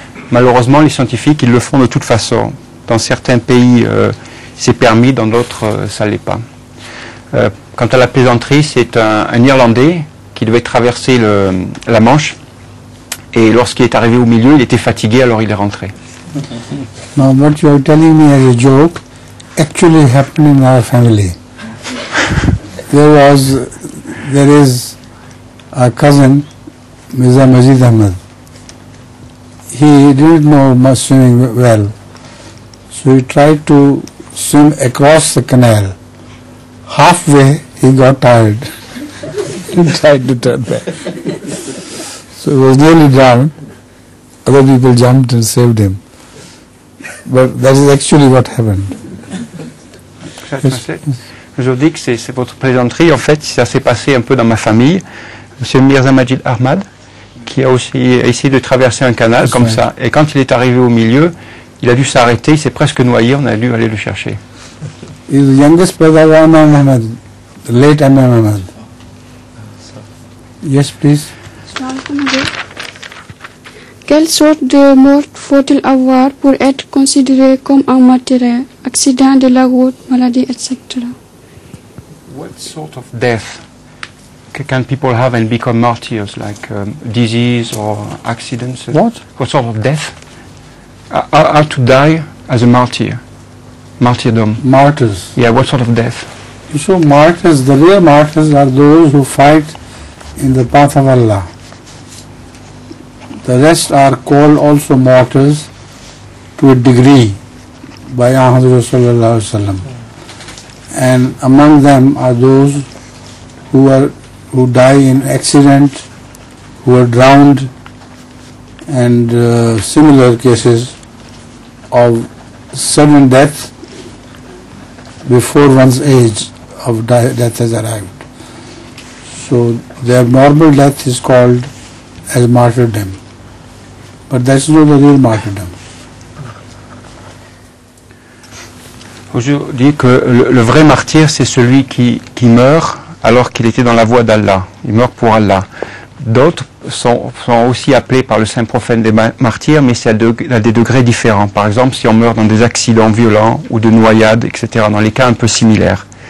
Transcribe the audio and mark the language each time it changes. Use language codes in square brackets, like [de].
[fr] Malheureusement les scientifiques ils le font de toute façon. Dans certains pays c'est permis, dans d'autres ça l'est pas. Quant à la plaisanterie, c'est un Irlandais qui devait traverser la Manche et lorsqu'il est arrivé au milieu il était fatigué alors il est rentré. [en] Now what you are telling me as a joke actually happened in our family. There is a cousin, Mirza Majid Ahmad. He didn't know much swimming well, so he tried to swim across the canal. Halfway he got tired. He tried to turn back. So he was nearly drowned. Other people jumped and saved him. But that is actually what happened. [fr] Je dis que c'est votre plaisanterie. En fait, ça s'est passé un peu dans ma famille. Monsieur Mirza Majid Ahmad, qui a aussi essayé de traverser un canal comme ça. Et quand il est arrivé au milieu, il a dû s'arrêter, il s'est presque noyé, on a dû aller le chercher. [en] He is the youngest brother of Imam Ahmad, the late Imam Ahmad. Yes, please. [fr] Quelle sorte de mort faut-il avoir pour être considéré comme un martyr, accident de la route, maladie, etc.? [en] What sort of death can people have and become martyrs, like disease or accidents? What sort of death? How to die as a martyr? Martyrdom. Martyrs. Yeah, what sort of death? So martyrs, the real martyrs are those who fight in the path of Allah. The rest are called also martyrs to a degree by Ahmad Sallallahu Alaihi Wasallam. And among them are those who die in accident, who are drowned, and similar cases of sudden death before one's age of death has arrived. So their normal death is called as martyrdom. But that's not the real martyrdom. [fr] Je dis que le vrai martyr, c'est celui qui meurt alors qu'il était dans la voie d'Allah. Il meurt pour Allah. D'autres sont aussi appelés par le saint prophète des martyrs, mais c'est à des degrés différents. Par exemple, si on meurt dans des accidents violents ou de noyades, etc., dans les cas un peu similaires.